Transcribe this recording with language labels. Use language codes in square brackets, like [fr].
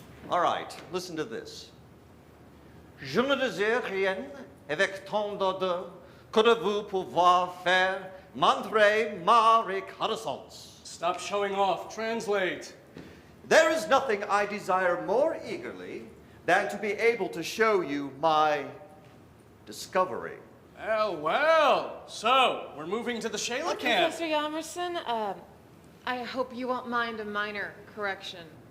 [en] All right, listen to this. [fr] Je ne désire rien avec tant d'ardeur que de vous pouvoir faire montrer ma reconnaissance. [en] Stop showing off. Translate. There is nothing I desire more eagerly than to be able to show you my discovery. Well. So, we're moving to the Scheele camp. Professor Yamerson, I hope you won't mind a minor correction.